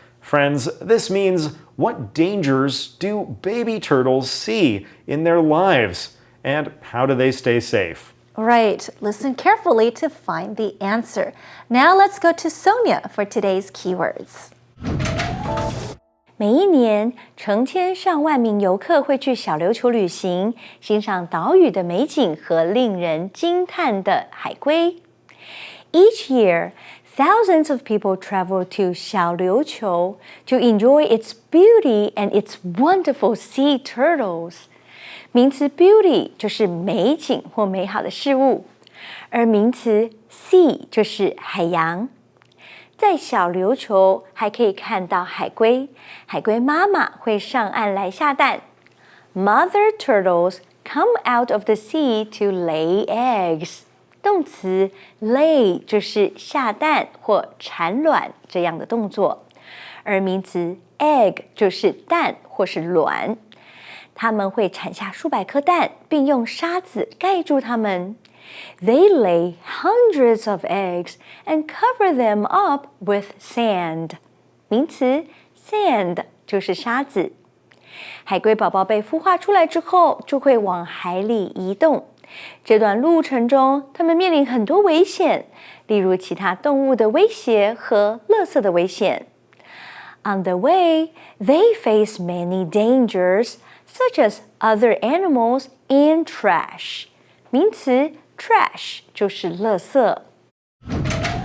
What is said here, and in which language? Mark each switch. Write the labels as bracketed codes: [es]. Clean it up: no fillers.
[en] Friends, this means what dangers do baby turtles see in their lives? And how do they stay safe? Right. Listen carefully to find the answer. Now let's go to Sonia for today's keywords. [zh] 每一年，成千上万名游客会去小琉球旅行，欣赏岛屿的美景和令人惊叹的海龟。 [en] Each year, thousands of people travel to 小琉球 to enjoy its beauty and its wonderful sea turtles. [zh] 名词 beauty 就是美景或美好的事物，而名词 sea 就是海洋。在小琉球还可以看到海龟，海龟妈妈会上岸来下蛋。 [en] Mother turtles come out of the sea to lay eggs. [zh] 动词 lay 就是下蛋或产卵这样的动作，而名词 egg 就是蛋或是卵。它们会产下数百颗蛋，并用沙子盖住它们。 [en] They lay hundreds of eggs and cover them up with sand. [zh] 名词 sand 就是沙子。海龟宝宝被孵化出来之后，就会往海里移动。这段路程中，它们面临很多危险，例如其他动物的威胁和垃圾的危险。 [en] On the way, they face many dangers, such as other animals and trash. [zh] 名词trash 就是垃圾。